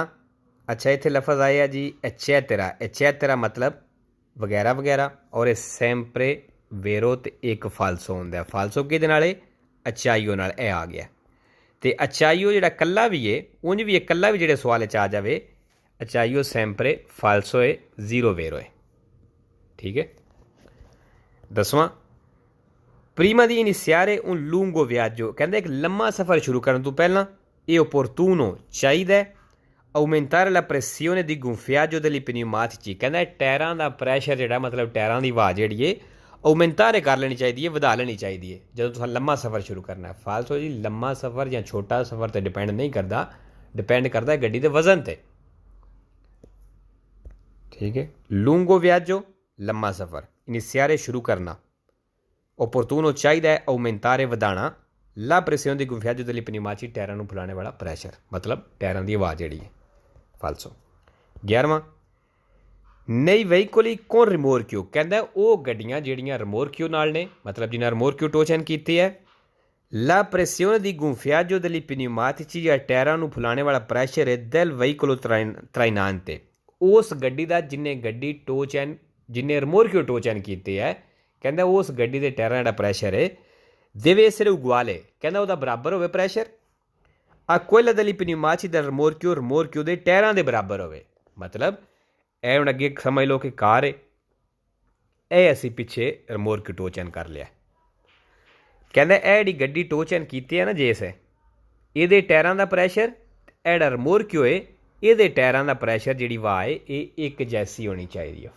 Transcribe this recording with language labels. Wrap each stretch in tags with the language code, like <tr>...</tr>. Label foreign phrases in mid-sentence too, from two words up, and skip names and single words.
<pa>ਅੱਛਾ, ਇੱਥੇ ਲਫ਼ਜ਼ ਆਇਆ ਜੀ ਐਚੈਤਰਾ। ਐਚੈਤਰਾ ਮਤਲਬ ਵਗੈਰਾ ਵਗੈਰਾ, ਔਰ ਇਹ</pa> <it>sempre vero</it> <pa>ਤੇ ਇੱਕ ਫਾਲਸੋ ਹੁੰਦਾ। ਫਾਲਸੋ ਕਿਹਦੇ ਨਾਲ ਹੈ? ਅਚਾਈਓ ਨਾਲ। ਇਹ ਆ ਗਿਆ। ਅਤੇ ਅਚਾਈਓ ਜਿਹੜਾ ਇਕੱਲਾ ਵੀ ਹੈ, ਉਂਝ ਵੀ ਇਕੱਲਾ ਵੀ ਜਿਹੜੇ ਸਵਾਲ 'ਚ ਆ ਜਾਵੇ, ਅਚਾਈਓ</pa> <it>sempre falso</it> <pa>ਹੈ, ਜ਼ੀਰੋ ਵੇਰੋ ਹੈ। ਠੀਕ ਹੈ। ਦਸਵਾਂ,</pa> <it>prima di iniziare un lungo viaggio,</it> <pa>ਕਹਿੰਦਾ ਇੱਕ ਲੰਮਾ ਸਫ਼ਰ ਸ਼ੁਰੂ ਕਰਨ ਤੋਂ ਪਹਿਲਾਂ ਇਹ opportuno ਚਾਹੀਦਾ</pa> <it>aumentare la pressione di gonfiaggio degli pneumatici,</it> <pa>ਕਹਿੰਦਾ ਟਾਇਰਾਂ ਦਾ ਪ੍ਰੈਸ਼ਰ ਜਿਹੜਾ ਮਤਲਬ ਟਾਇਰਾਂ ਦੀ ਆਵਾਜ਼ ਜਿਹੜੀ ਹੈ aumentare ਕਰ ਲੈਣੀ ਚਾਹੀਦੀ ਹੈ, ਵਧਾ ਲੈਣੀ ਚਾਹੀਦੀ ਹੈ ਜਦੋਂ ਤੁਸੀਂ ਲੰਮਾ ਸਫ਼ਰ ਸ਼ੁਰੂ ਕਰਨਾ ਹੈ। ਫਾਲਸੋ ਜੀ, ਲੰਮਾ ਸਫ਼ਰ ਜਾਂ ਛੋਟਾ ਸਫ਼ਰ 'ਤੇ ਡਿਪੈਂਡ ਨਹੀਂ ਕਰਦਾ, ਡਿਪੈਂਡ ਕਰਦਾ ਗੱਡੀ ਦੇ ਵਜ਼ਨ 'ਤੇ। ਠੀਕ ਹੈ।</pa> <it>lungo viaggio</it> <pa>ਲੰਮਾ ਸਫ਼ਰ, iniziare ਸ਼ੁਰੂ ਕਰਨਾ, opportuno ਚਾਹੀਦਾ ਹੈ aumentare ਵਧਾਉਣਾ,</pa> <it>la pressione di gonfiaggio degli pneumatici</it> <pa>ਟਾਇਰਾਂ ਨੂੰ ਫੁਲਾਣੇ ਵਾਲਾ ਪ੍ਰੈਸ਼ਰ, ਮਤਲਬ ਟਾਇਰਾਂ ਦੀ ਆਵਾਜ਼ ਜਿਹੜੀ ਹੈ। ਫਾਲਸੋ। 11ਵਾਂ,</pa> <it>nei veicoli con rimorchio,</it> <pa>ਕਹਿੰਦਾ ਉਹ ਗੱਡੀਆਂ ਜਿਹੜੀਆਂ ਰਿਮੋਰਕਿਓ ਨਾਲ ਨੇ, ਮਤਲਬ ਜਿਨ੍ਹਾਂ ਰਿਮੋਰਕਿਓ ਟੋਚਨ ਕੀਤੀ ਹੈ। la pressione di gonfiaggio degli pneumatici, ਜਾਂ ਟਾਇਰਾਂ ਨੂੰ ਫੁਲਾਣੇ ਵਾਲਾ ਪ੍ਰੈਸ਼ਰ ਹੈ</pa> <it>del veicolo trainante,</it> <pa>ਉਸ ਗੱਡੀ ਦਾ ਜਿਹਨੇ ਗੱਡੀ ਟੋਚਨ, ਜਿਹਨੇ ਰਿਮੋਰਕਿਓ ਟੋਚਨ ਕੀਤੇ ਹੈ, ਕਹਿੰਦਾ ਉਸ ਗੱਡੀ ਦੇ ਟਾਇਰਾਂ ਦਾ ਪ੍ਰੈਸ਼ਰ ਹੈ</pa> <it>deve essere uguale,</it> <pa>ਕਹਿੰਦਾ ਉਹਦਾ ਬਰਾਬਰ ਹੋਵੇ ਪ੍ਰੈਸ਼ਰ</pa> <it>a quella degli pneumatici del rimorchio,</it> <pa>ਰਿਮੋਰਕਿਓ ਦੇ ਟਾਇਰਾਂ ਦੇ ਬਰਾਬਰ ਹੋਵੇ। ਮਤਲਬ ਇਹ ਹੁਣ ਅੱਗੇ ਸਮਝ ਲਓ ਕਿ ਕਾਰ ਹੈ, ਇਹ ਅਸੀਂ ਪਿੱਛੇ ਰਿਮੋਰਕਿਓ ਟੋਚਨ ਕਰ ਲਿਆ। ਕਹਿੰਦਾ ਇਹ ਜਿਹੜੀ ਗੱਡੀ ਟੋਚਨ ਕੀਤੀ ਹੈ ਨਾ ਜਿਸ ਹੈ, ਇਹਦੇ ਟਾਇਰਾਂ ਦਾ ਪ੍ਰੈਸ਼ਰ, ਇਹ ਜਿਹੜਾ ਰਿਮੋਰਕਿਓ ਹੈ ਇਹਦੇ ਟਾਇਰਾਂ ਦਾ ਪ੍ਰੈਸ਼ਰ ਜਿਹੜੀ ਵਾਹ ਹੈ ਇਹ ਇੱਕ ਜੈਸੀ ਹੋਣੀ ਚਾਹੀਦੀ ਹੈ।</pa>